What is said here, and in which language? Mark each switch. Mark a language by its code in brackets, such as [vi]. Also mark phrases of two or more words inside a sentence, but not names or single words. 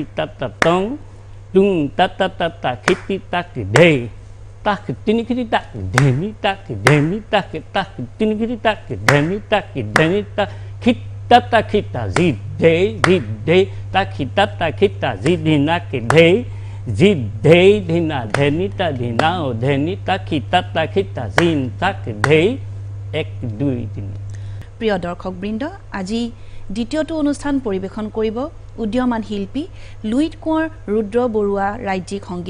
[as] তা টং তুং তা খিতি তাকে ঢেই তাকে তিনি খিতি তাকে ধেনি তাকে তিনি খিতি তাকে ধেনি তা খিত তা খিতা জি ঢেই তা খিতা জি ধিনাকে ঢেই জি ঢেই ধিনা ধেনি তা ধিনাও ধেনি তা খিতা জিন তাকে ঢেই 1 2 3 প্ৰিয় দৰ্শকবৃন্দ আজি দ্বিতীয়টো অনুষ্ঠান পৰিৱেশন কৰিব উদীয়মান শিল্পী লুইত কোঁৱৰ ৰুদ্ৰ বৰুৱা ৰাজ্যিক সংগীত